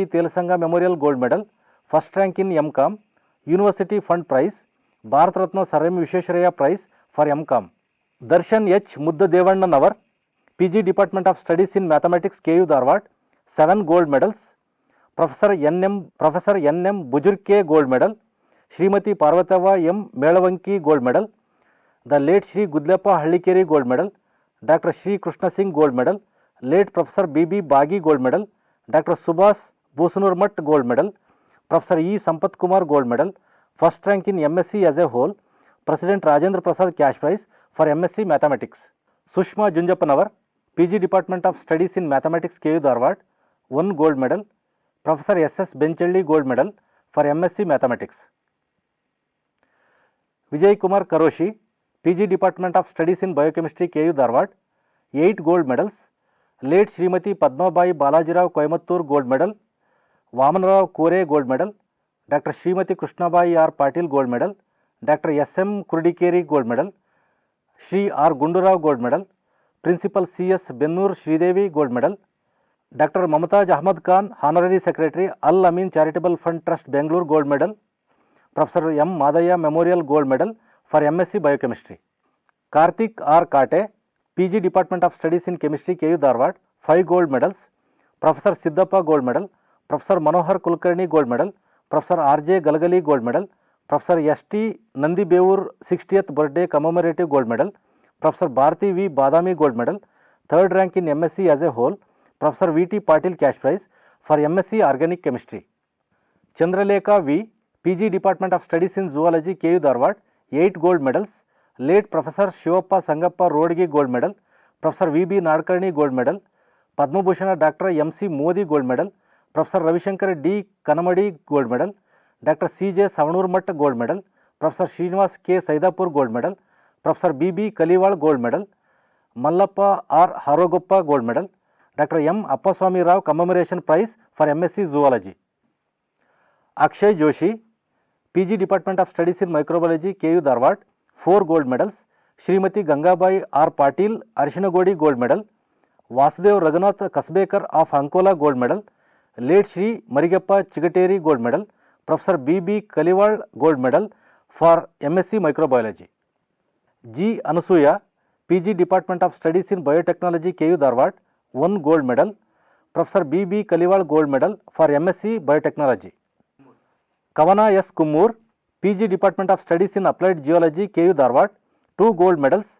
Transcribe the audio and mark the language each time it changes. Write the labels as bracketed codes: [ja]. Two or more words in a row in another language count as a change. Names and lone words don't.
[en] Telasanga Memorial gold medal. First rank in MCOM. University Fund Prize. Bharat Ratna Sir M. Vishwesvaraya Prize for MCOM. Darshan H. Mudda Navar, PG Department of Studies in Mathematics, KU Dharwad, 7 gold medals. Professor N.M. Bujurke gold medal. Srimati Parvatava M. Melavanki gold medal. The late Shri Gudleppa Hallikeri gold medal. Dr. Shri Krishna Singh gold medal. Late Professor B.B. Bagi gold medal. Dr. Subhas Busunurmat gold medal. Professor E. Sampath Kumar gold medal. First rank in MSc as a whole. President Rajendra Prasad cash prize for MSc Mathematics. Sushma Junjapanavar, PG Department of Studies in Mathematics, KU Dharwad, 1 gold medal. Professor S.S. Benchelli gold medal for MSc Mathematics. Vijay Kumar Karoshi, PG Department of Studies in Biochemistry, KU Dharwad, 8 gold medals. Late Srimati Padmabai Balajirao Coimbatore gold medal. Vamanarao Kore gold medal. Dr. Srimati Krishnabai R. Patil gold medal. Dr. S.M. Kurdikeri gold medal. Shri R. Gundurao gold medal. Principal C.S. Bennur Sridevi gold medal. Dr. Mamtaj Ahmad Khan, Honorary Secretary, Al Amin Charitable Fund Trust, Bangalore gold medal. Professor M. Madaya Memorial gold medal for MSc Biochemistry. Karthik R. Kate, PG Department of Studies in Chemistry, KU Dharwad, 5 gold medals. Professor Siddhappa gold medal. Professor Manohar Kulkarni gold medal. Professor R.J. Galgali gold medal. Professor S.T. Nandi Beur 60th birthday commemorative gold medal. Professor Bharati V. Badami gold medal. 3rd rank in MSc as a whole. Professor V.T. Patil cash prize for MSc Organic Chemistry. Chandralekha V. PG Department of Studies in Zoology, KU Dharwad, 8 gold medals. Late Professor Shivappa Sangappa Rodgi gold medal. Professor V.B. Nadkarni gold medal. Padma Bhushan Dr. M.C. Modi gold medal. Professor Ravishankar D. Kanamadi gold medal. Dr. C.J. Savanurmat gold medal. Professor Srinivas K. Saidapur gold medal. Professor B.B. Kaliwal gold medal. Mallappa R. Harogoppa gold medal. Dr. M. Appaswamy Rao commemoration prize for MSc Zoology. Akshay Joshi, PG Department of Studies in Microbiology, KU Dharwad, 4 gold medals. Srimati Gangabai R. Patil Arishinagodi gold medal. Vasudev Raghunath Kasbekar of Ankola gold medal. Late Shri Marigappa Chigateri gold medal. Professor B.B. Kaliwal gold medal for MSc Microbiology. G. Anasuya, PG Department of Studies in Biotechnology, KU Dharwad, 1 gold medal. Professor B.B. Kaliwal gold medal for MSc Biotechnology. Kavana S. Kummur, PG Department of Studies in Applied Geology, KU Dharwad, 2 gold medals.